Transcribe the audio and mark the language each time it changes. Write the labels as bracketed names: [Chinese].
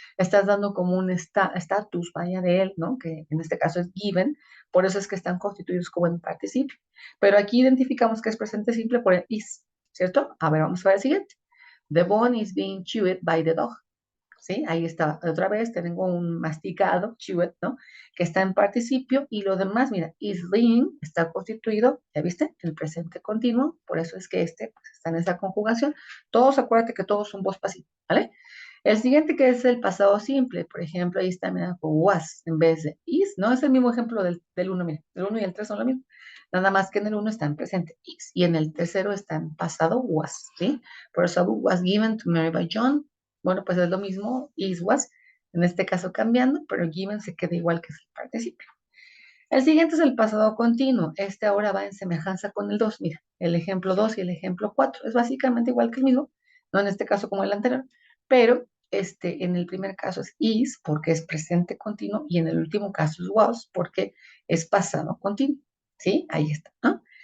[Spanish] Estás dando como un estatus, vaya, de él, ¿no? Que en este caso es given, por eso es que están constituidos como en participio. Pero aquí identificamos que es presente simple por el is, ¿cierto? A ver, vamos a ver el siguiente. [English] The bone is being chewed by the dog. [Spanish] ¿Sí? Ahí está, otra vez tengo un masticado, chewed, ¿no? Que está en participio y lo demás, mira, is being está constituido, ¿ya viste? El presente continuo, por eso es que pues, está en esa conjugación. Todos, acuérdate que todos son voz pasiva, ¿vale? El siguiente que es el pasado simple, por ejemplo, ahí está, mira, was en vez de is, ¿no? Es el mismo ejemplo del uno, mira, el uno y el 3 son lo mismo. Nada más que en el uno está en presente is y en el tercero está en pasado was, ¿sí? Por eso [English] was given to Mary by John. [Spanish] Bueno, pues es lo mismo, is was, en este caso cambiando, pero given se queda igual que el participio. El siguiente es el pasado continuo. Este ahora va en semejanza con el 2. Mira, el ejemplo 2 y el ejemplo 4. Es básicamente igual que el mismo, no en este caso como el anterior, pero en el primer caso es is porque es presente continuo y en el último caso es was porque es pasado continuo. ¿Sí? Ahí está, ¿no?